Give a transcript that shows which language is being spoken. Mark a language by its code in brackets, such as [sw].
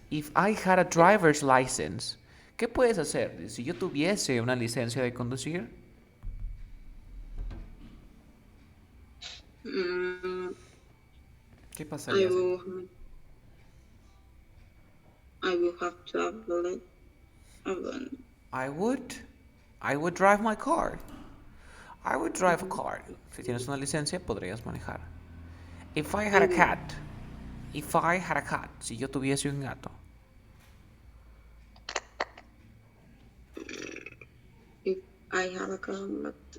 [en] If I had a driver's license. [es] ¿Qué puedes hacer si yo tuviese una licencia de conducir? um, ¿Qué pasaría? [en] will I will have traveled alone. I would. I would drive my car. I would drive a car. [es] Si tienes una licencia, podrías manejar. [en] If I had I a would cat. If I had a cat. [es] Si yo tuviese un gato. [en] if I had a car,